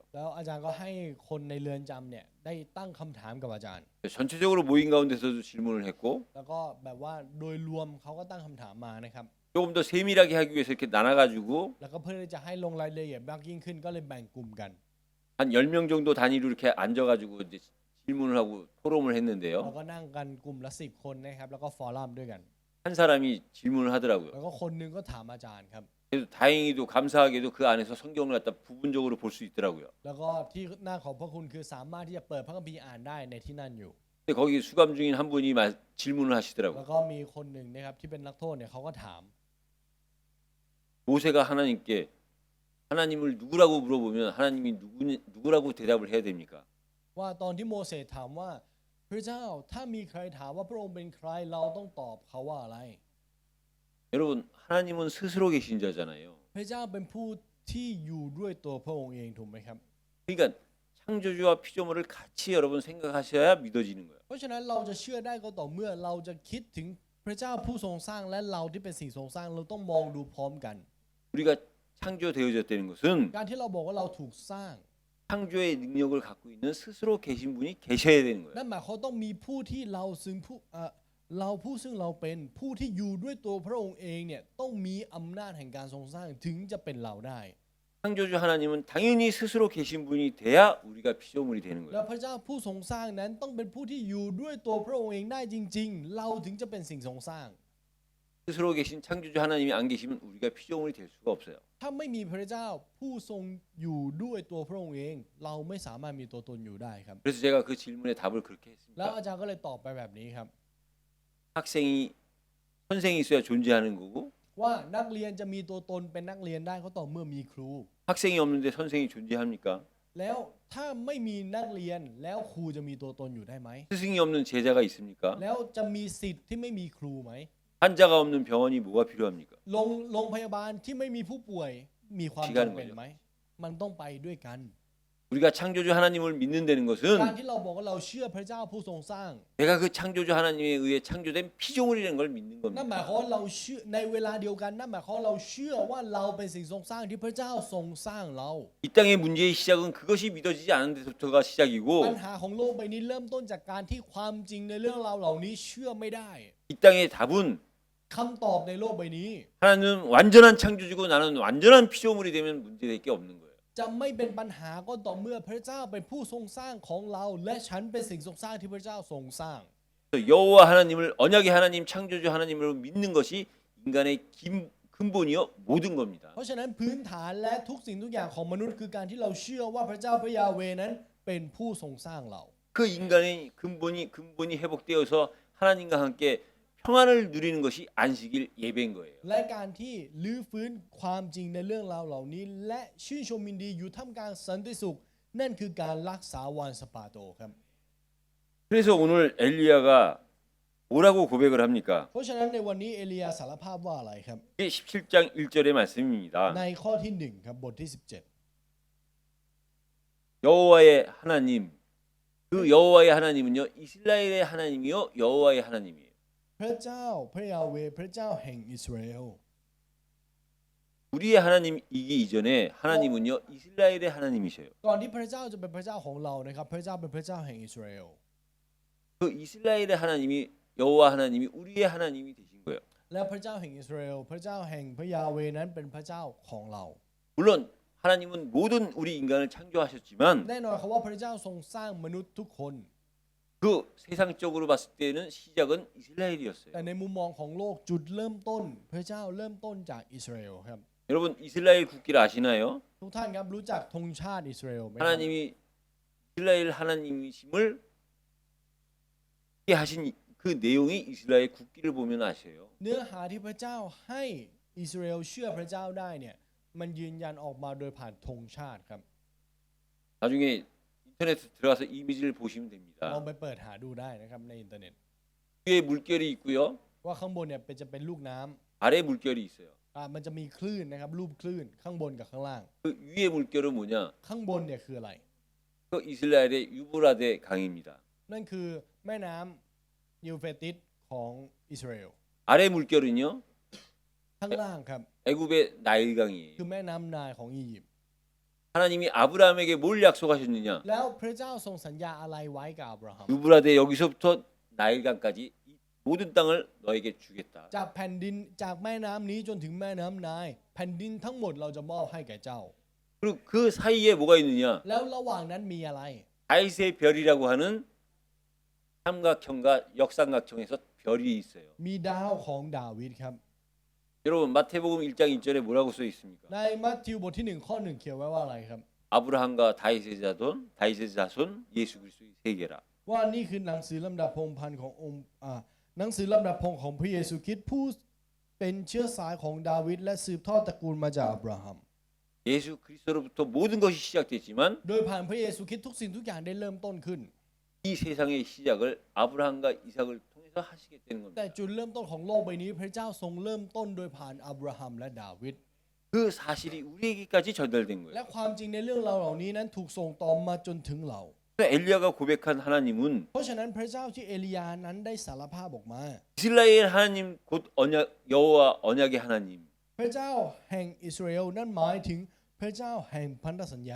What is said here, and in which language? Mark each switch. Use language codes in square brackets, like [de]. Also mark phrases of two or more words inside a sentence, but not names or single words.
[th] แล้วอาจารย์ก็ให้คนในเรือนจำเนี่ยได้ตั้งคำถามกับอาจารย์ [ko] 전체적으로 모인 가운데서도 질문을 했고 [th] แล้วก็แบบว่าโดยรวมเขาก็ตั้งคำถามมานะครับ [ko] 조금 더 세밀하게 하기 위해서 이렇게 나눠가지고 [th] แล้วก็เพื่อที่จะให้ลงรายละเอียดมากยิ่งขึ้นก็เลยแบ่งกลุ่มกัน [ko] 한 10명 정도 단위로 이렇게 앉아가지고 이제 질문을 하고 토론을 [th] เรา [ko] 했는데요. [th] ก็นั่งกันกลุ่มละ10 คนนะครับแล้วก็ฟอรัมด้วยกัน [ko] 한 사람이 질문을 하더라고요. [th] แล้วก็คนหนึงก็ถามอาจารย์ครับ [ko] 그래서 다행히도 감사하게도 그 안에서 성경을 갖다 부분적으로 볼 수 있더라고요. [th] แล้วก็ที่น่าขอบพระคุณคือสามารถที่จะเปิดพระคัมภีร์อ่านได้ในที่นั่นอยู่ [ko] 근데 거기 수감 중인 한 분이 질문을 [th] แล้ว [ko] 하시더라고요. [th] ก็มีคนหนึ่งนะครับที่เป็นนักโทษเนี่ยเขาก็ถาม [ko] 모세가 하나님께 하나님을 누구라고 물어보면 하나님이 누구라고 대답을 해야 됩니까? [th] ว่าตอนที่โมเสสถามว่าพระเจ้าถ้ามีใครถามว่าพระองค์เป็นใครเราต้องตอบเขาว่าอะไร [ko] 여러분 하나님은 스스로 계신 자잖아요. [th] พระเจ้าเป็นผู้ที่อยู่ด้วยตัวพระองค์เองถูกไหมครับ [ko] 그러니까 창조주와 피조물을 같이 여러분 생각하셔야 믿어지는 거예요. [th] เพราะฉะนั้นเราจะเชื่อได้ก็ต่อเมื่อเราจะคิดถึงพระเจ้าผู้ทรงสร้างและเราที่เป็นสิ่งทรงสร้างเราต้องมองดูพร้อมกัน [ko] 우리가 창조되어졌다는 것은 [th] การที่เราบอกว่าเราถูกสร้าง [ko] 창조의 능력을 갖고 있는 스스로 계신 분이 계셔야 되는 거예요. [th] นั่นหมายความต้องมีผู้ที่เราซึ่งเราเป็นผู้ที่อยู่ด้วยตัวพระองค์เองเนี่ยต้องมีอำนาจแห่งการทรงสร้างถึงจะเป็นเราได้ [ko] 창조주 하나님은 당연히 스스로 계신 분이 돼야 우리가 피조물이 되는 [th] และ [ko] 거예요. [th] พระเจ้าผู้ทรงสร้างนั้นต้องเป็นผู้ที่อยู่ด้วยตัวพระองค์เองได้จริง ๆ เราถึงจะเป็นสิ่งทรงสร้าง [ko] 스스로 계신 창조주 하나님이 안 계시면 우리가 피조물이 될 수가 없어요. [th] ถ้าไม่มีพระเจ้าผู้ทรงอยู่ด้วยตัวพระองค์เอง เราไม่สามารถมีตัวตนอยู่ได้ครับ [ko] 그래서 제가 그 질문에 답을 그렇게 [th] แล้ว [ko] 했습니다. [th] อาจารย์ก็เลยตอบไปแบบนี้ครับ [ko] 선생이 있어야 존재하는 거고 [th] ว่านักเรียนจะมีตัวตนเป็นนักเรียนได้ก็ต่อเมื่อมีครู [ko] 학생이 없는데 선생이 존재합니까? [th] แล้วถ้าไม่มีนักเรียนแล้วครูจะมีตัวตนอยู่ได้ไหม [ko] 스승이 없는 제자가 있습니까? [th] แล้วจะมีสิทธิ์ที่ไม่มีครูไหม [ko] 환자가 없는 병원이 뭐가 필요합니까? [th] โรงพยาบาลที่ไม่มีผู้ป่วยมีความจำเป็นไหมมันต้องไปด้วยกัน [ko] 우리가 창조주 하나님을 믿는다는 [th] การ [ko] 것은 [th] ที่เราบอกว่าเราเชื่อพระเจ้าผู้ทรงสร้าง [ko] 내가 그 창조주 하나님에 의해 창조된 피조물이라는 걸 믿는 [th] นั่นห [ko] 겁니다. [th] มายความว่าเราเชื่อในเวลาเดียวกันนั่นหมายความว่าเราเชื่อว่าเราเป็นสิ่งทรงสร้างที่พระเจ้าทรงสร้างเรา [ko] 이 땅의 문제의 시작은 그것이 믿어지지 않은 데서부터가 [th] ปัญ [ko] 시작이고 [th] หาของโลกใบนี้เริ่มต้นจากการที่ความจริงในเรื่องราวเหล่านี้เชื่อไม่ได้ [ko] 이 땅의 답은 [th] คำตอบในโลกใบนี้ [ko] 하나님은 완전한 창조주고 나는 완전한 피조물이 되면 문제될 게 없는 거예요. [th] จะไม่เป็นปัญหาก็ต่อเมื่อพระเจ้าเป็นผู้ทรงสร้างของเรา และฉันเป็นสิ่งทรงสร้างที่พระเจ้าทรงสร้าง [ko] 그래서 여호와 하나님을 언약의 하나님 창조주 하나님으로 믿는 것이 인간의 근본이요 모든 겁니다. [th] เพราะฉะนั้นพื้นฐานและทุกสิ่งทุกอย่างของมนุษย์คือการที่เราเชื่อว่าพระเจ้าพระยาเวนั้นเป็นผู้ทรงสร้างเรา [ko] 그 인간의 근본이 회복되어서 하나님과 함께 평안을 누리는 것이 안식일 예배인 거예요. [th] และการที่ลื้อฟื้นความจริงในเรื่องราวเหล่านี้ และชื่นชมยินดีอยู่ท่ามกลางสันติสุข นั่นคือการรักษาวันสะปาโตครับ [ko] 그래서 오늘 엘리야가 뭐라고 고백을 합니까? [th] เพราะฉะนั้นในวันนี้เอลียาสารภาพว่าอะไรครับ [ko] 이게 17장 1절의 말씀입니다. [th] ในข้อที่1ครับบทที่ [ko] 여호와의 하나님 그 여호와의 하나님은요 이스라엘의 하나님이요 여호와의 하나님이에요. [th] 17 พระเจ้าพระยาเวพระเจ้าแห่งอิสราเอล [ko] 우리의 하나님이기 이전에 하나님은요 이스라엘의 하나님이셔요. [th] ก่อนที่พระเจ้าจะเป็นพระเจ้าของเรานะครับพระเจ้าเป็นพระเจ้าแห่งอิสราเอล [ko] 그 이스라엘의 하나님이 여호와 하나님이 우리의 하나님이 되신 거예요. [th] และพระเจ้าแห่งอิสราเอลพระเจ้าแห่งพระยาเวนั้นเป็นพระเจ้าของเรา [ko] 물론 하나님은 모든 우리 인간을 창조하셨지만 [th] แน่นอนครับว่าพระเจ้าทรงสร้างมนุษย์ทุกคน [ko] 그 세상적으로 봤을 때는 시작은 이스라엘이었어요. [th] แต่ในมุมมองของโลกจุดเริ่มต้น พระเจ้าเริ่มต้นจากอิสราเอลครับ [ko] 여러분 이스라엘 국기를 아시나요? [th] ทุกท่านครับรู้จักธงชาติอิสราเอลไหมครับ [ko] 하나님이 이스라엘 하나님이심을 하신 그 내용이 이스라엘 국기를 보면 아셔요. [th] เนื้อหาที่พระเจ้าให้อิสราเอลเชื่อพระเจ้าได้เนี่ยมันยืนยันออกมาโดยผ่านธงชาติครับ [ko] 나중에 인터넷에 들어가서 이미지를 보시면 [th] ลอง [ko] 됩니다. [th] ไปเปิดหาดูได้นะครับในอินเทอร์เน็ต [ko] 위에 물결이 있고요. [th] ว่าข้างบนเนี่ยจะเป็นลูกน้ำ [ko] 아래 물결이 있어요. [th] มันจะมีคลื่นนะครับรูปคลื่นข้างบนกับข้างล่าง [ko] 그 위에 물결은 뭐냐? [th] ข้างบนเนี่ยคืออะไร [ko] 그 이스라엘의 유브라데 강입니다. [th] นั่นคือแม่น้ำยูเฟรติสของอิสราเอล [ko] 아래 물결은요? [th] ข้างล่างครับ [ko] 애굽의 나일강이에요. [th] คือแม่น้ำนายของอียิปต์ [ko] 하나님이 아브라함에게 뭘 약속하셨느냐? [th] แล้วพระเจ้าทรงสัญญาอะไรไว้กับอับราฮัม [ko] 유브라데 여기서부터 나일강까지 이 모든 땅을 너에게 주겠다. [th] จากแผ่นดินจากแม่น้ำนี้จนถึงแม่น้ำนายแผ่นดินทั้งหมดเราจะมอบให้แก่เจ้า [ko] 그리고 그 사이에 뭐가 있느냐? [th] แล้วระหว่างนั้นมีอะไร [ko] 다윗의 별이라고 하는 삼각형과 역삼각형에서 별이 있어요. [th] มีดาวของดาวิดครับ [ko] 여러분 마태복음 1장 1절에 뭐라고 써 있습니까? [th] ในมัทธิวบทที่1ข้อ1เขียนไว้ว่าอะไรครับ [ko] 아브라함과 다윗의 자손 예수 그리스도의 세계라. [th] ว่านี่คือหนังสือลำดับพงศ์พันธ์ขององค์หนังสือลำดับพงศ์ของพระเยซูคริสต์ผู้เป็นเชื้อสายของดาวิดและสืบทอดตระกูลมาจากอับราฮัม [ko] 예수 그리스도로부터 모든 것이 시작됐지만 [th] โดยผ่านพระเยซูคริสต์ทุกสิ่งทุกอย่างได้เริ่มต้นขึ้น [ko] 이 세상의 시작을 아브라함과 이삭을 통해서 하시겠다는 [th] แต่ [ko] 겁니다. [th] จุดเริ่มต้นของโลกใบนี้พระเจ้าทรงเริ่มต้นโดยผ่านอับราฮัมและดาวิด [ko] 그 사실이 우리에게까지 전달된 [th] และ [ko] 거예요. [th] ความจริงในเรื่องราวเหล่านี้นั้นถูกส่งต่อมาจนถึงเรา [ko] 그래서 엘리야가 고백한 하나님은 [th] เพราะฉะนั้นพระเจ้าที่เอลียานั้นได้สารภาพออกมา [ko] 이스라엘 하나님 곧 언약 여호와 언약의 하나님 [th] พระเจ้าแห่งอิสราเอลนั่นหมายถึงพระเจ้าแห่งพันธสัญญา